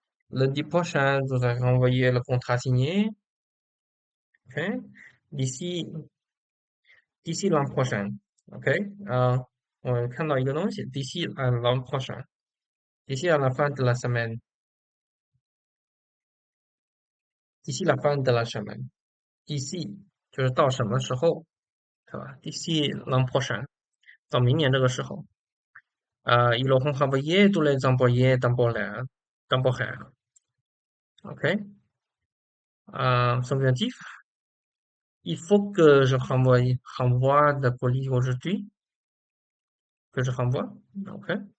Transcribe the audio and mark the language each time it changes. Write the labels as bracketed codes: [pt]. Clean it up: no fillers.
[fr] Lundi prochain, nous aurons renvoyé le contrat signé. OK. D'ici, d'ici l'an prochain. OK. [zh] 我看到一个东西， [fr] d'ici à l'an prochain. D'ici à la fin de la semaine. D'ici la fin de la semaine. [zh] D'ici 就是到什么时候，是吧？ [fr] D'ici l'an prochain， [zh] 到明年这个时候。 [fr] ils auront renvoyé tous les employés temporaires. OK. Subjonctif. Il faut que je renvoie la police aujourd'hui. Que je renvoie. OK.